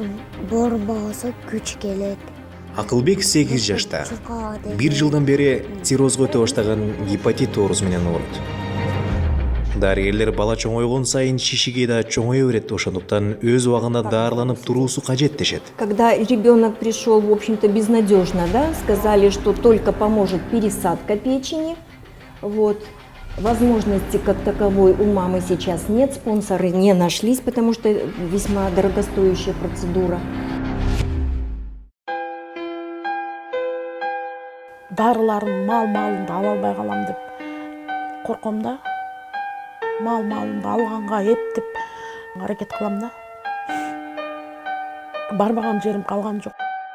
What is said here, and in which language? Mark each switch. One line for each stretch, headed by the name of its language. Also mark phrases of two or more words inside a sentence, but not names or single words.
Kyrgyz: Бормосо күч келет. Акылбек 8 жашта. 1 жылдан бери циррозго өтө баштаган гепатит оорусу менен ооруйт. Дарыгерлер бала чоңойгон сайын шишиги да чоңое берет, ошондуктан өз убагында дарыланып туруусу кажет дешет.
Russian: Когда ребенок пришел, в общем-то, безнадежно, да, сказали, что только поможет пересадка печени. Вот. Возможности как таковой у мамы сейчас нет, спонсоры не нашлись, потому что весьма дорогостоящая процедура.
Kyrgyz: Дарыларын мал-малымды ала албай калам деп корком да. Мал-малымды алганга эптеп аракет кылам да. Барбаган жерим калган жок.